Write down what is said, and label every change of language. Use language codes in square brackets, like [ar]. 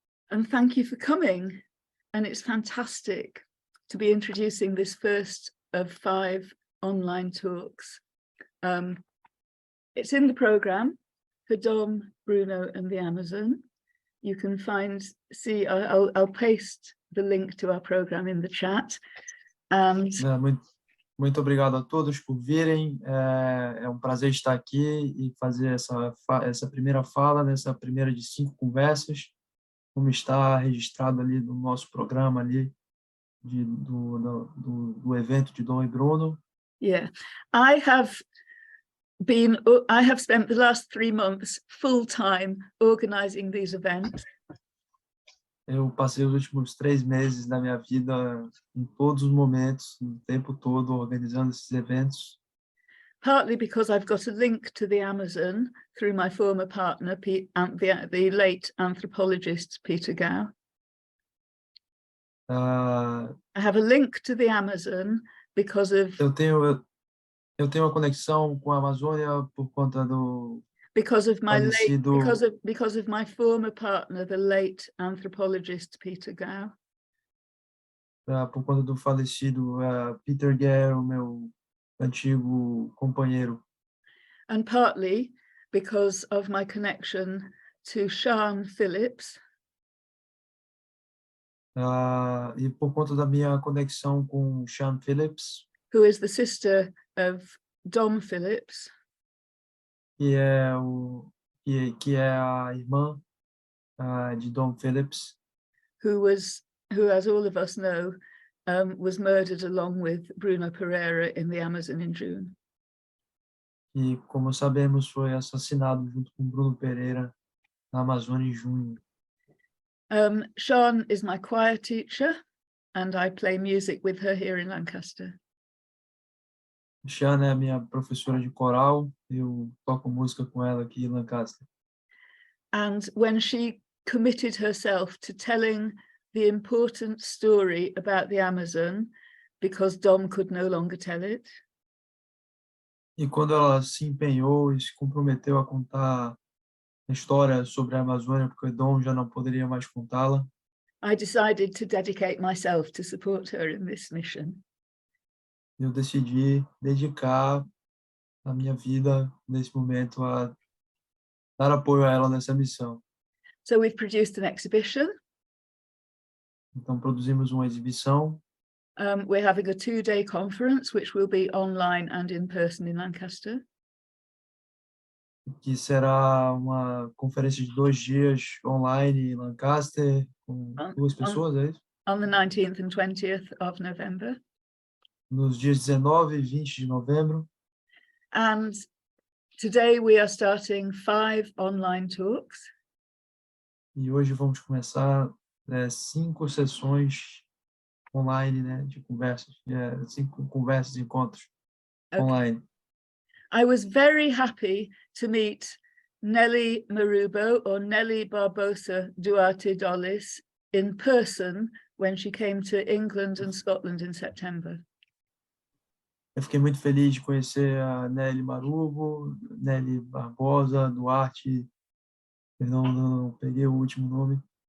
[en] And thank you for coming. And it's fantastic to be introducing this first of 5 online talks. It's in the program for Dom, Bruno, and the Amazon. You can I'll paste the link to our program in the chat. And [pt] muito obrigado a todos por virem. É um prazer estar aqui e fazer essa primeira fala, nessa primeira de 5 conversas, como está registrado ali no nosso programa ali do evento de Dom e Bruno. [en] Yeah, I have spent the last 3 months full-time organizing these events. [pt] Eu passei os últimos 3 meses da minha vida em todos os momentos, o tempo todo, organizando esses eventos. [en] Partly because I've got a link to the Amazon through my former partner, the late anthropologist Peter Gao. I have a link to the Amazon because of... [pt] Eu tenho uma conexão com a Amazônia por conta do [en] because of my [pt] falecido... [en] because of my former partner, the late anthropologist Peter Gao. [pt] Por conta do falecido Peter Gao, meu antigo companheiro. [en] And partly because of my connection to Sian Phillips. [pt] E por conta da minha conexão com Sian Phillips, [en] who is the sister of Dom Phillips, [pt] que é a irmã de Dom Phillips, [en] who, as all of us know, was murdered along with Bruno Pereira in the Amazon in June. [pt] E, como sabemos, foi assassinado junto com Bruno Pereira na Amazônia em junho. [en] Sian is my choir teacher, and I play music with her here in Lancaster. [pt] Sian é a minha professora de coral, eu toco música com ela aqui em Lancaster. [en] And when she committed herself to telling the important story about the Amazon, because Dom could no longer tell it. [pt] E quando ela se empenhou e se comprometeu a contar a história sobre a Amazônia, porque Dom já não poderia mais contá-la, [en] I decided to dedicate myself to support her in this mission. [pt] Eu decidi dedicar a minha vida nesse momento a dar apoio a ela nessa missão. [en] So we've produced an exhibition. [pt] Então produzimos uma exibição. [en] We're having a 2-day conference, which will be online and in person in Lancaster. [pt] Que será uma conferência de 2 dias online em Lancaster, com 2 pessoas, é isso? [en] On the 19th and 20th of November. [pt] Nos dias 19 e 20 de novembro. [en] And today we are starting 5 online talks. [pt] E hoje vamos começar 5 sessões online, né, de conversas, 5 conversas, encontros [en] Okay. [pt] online. [en] I was very happy to meet Nelly Marubo, or Nelly Barbosa Duarte Dollis, in person when she came to England and Scotland in September. [pt] Eu fiquei muito feliz de conhecer a Nelly Marubo, Nelly Barbosa, Duarte, perdão, não peguei o último nome.